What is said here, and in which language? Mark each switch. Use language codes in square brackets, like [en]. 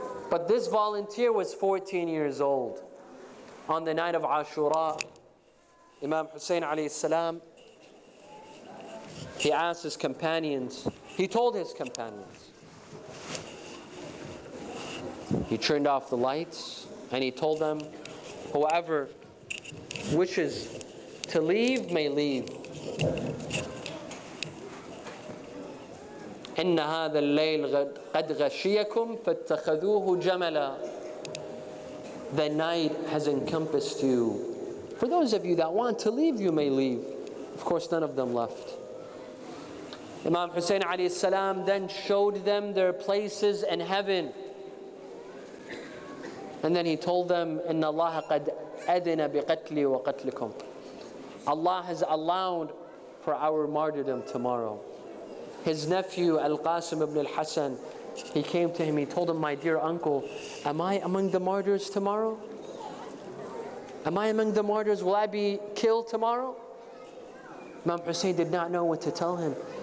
[en] But this volunteer was 14 years old. On the night of Ashura, Imam Hussein alayhi salam, he asked his companions, he told his companions, he turned off the lights and he told them, whoever wishes to leave may leave. [ar] إن هذا الليل قد غشيكم فاتخذوه جملا. [en] The night has encompassed you. For those of you that want to leave, you may leave. Of course, none of them left. Imam Hussein alayhi salam then showed them their places in heaven. And then he told them, [ar] إن الله قد أذن بقتلي وقتلكم. [en] Allah has allowed for our martyrdom tomorrow. His nephew Al-Qasim ibn al-Hasan, he came to him, he told him, my dear uncle, am I among the martyrs tomorrow? Am I among the martyrs? Will I be killed tomorrow? Imam Hussein did not know what to tell him.